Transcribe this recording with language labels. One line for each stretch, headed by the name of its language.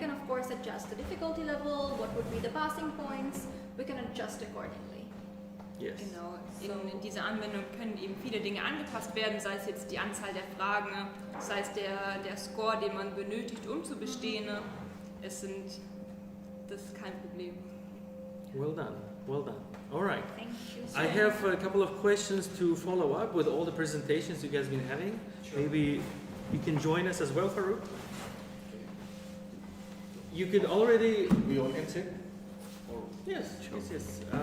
English: can of course adjust the difficulty level, what would be the passing points, we can adjust accordingly. Yes.
German: Genau, in dieser Anwendung können eben viele Dinge angepasst werden, sei es jetzt die Anzahl der Fragen, sei es der Score, den man benötigt, um zu bestehen. Das ist kein Problem.
English: Well done. Well done. All right. Thank you. I have a couple of questions to follow up with all the presentations you guys been having. Sure. Maybe you can join us as well, Farooq. You could already. We all can sit? Or Yes, Sure. yes.